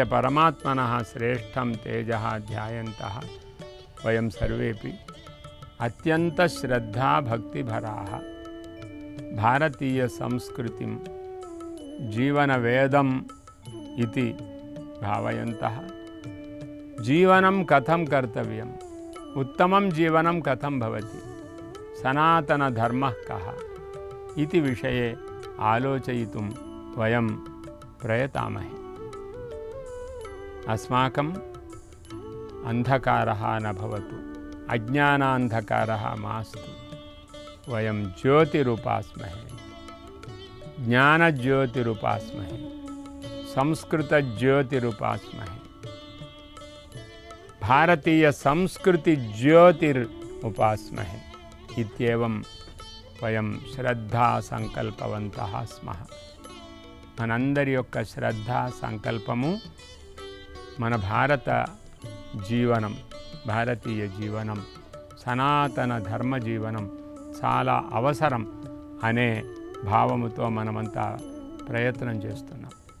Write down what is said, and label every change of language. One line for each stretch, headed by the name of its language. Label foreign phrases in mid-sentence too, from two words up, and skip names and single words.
Sanskrit: పరమాత్మనః శ్రేష్టం తేజః ధ్యాయంతః వయం సర్వేపి అత్యంత శ్రద్ధా భక్తిభరాః భారతీయ సంస్కృతిం జీవన వేదం ఇతి భావయంతః జీవనం కథం కర్తవ్యం ఉత్తమం జీవనం కథం భవతి సనాతన ధర్మః కః ఇతి విషయే ఆలోచయితుం వయం ప్రయతామహే. అస్మాకం అంధకారः न भवतु अज्ञानान्धकारः मास्तु वयं ज्योतिरुपास्महे ज्ञानज्योतिरुपास्महे संस्कृतज्योतिरुपास्महे भारतीय संस्कृति ज्योतिरुपास्महे इत्येवं वयं श्रद्धा संकल्पवन्तः स्मः.
Telugu: मనందరి యొక్క శ్రద్ధా సంకల్పము మన భారత జీవనం భారతీయ జీవనం సనాతన ధర్మ జీవనం చాలా అవసరం అనే భావముతో మనమంతా ప్రయత్నం చేస్తున్నాం.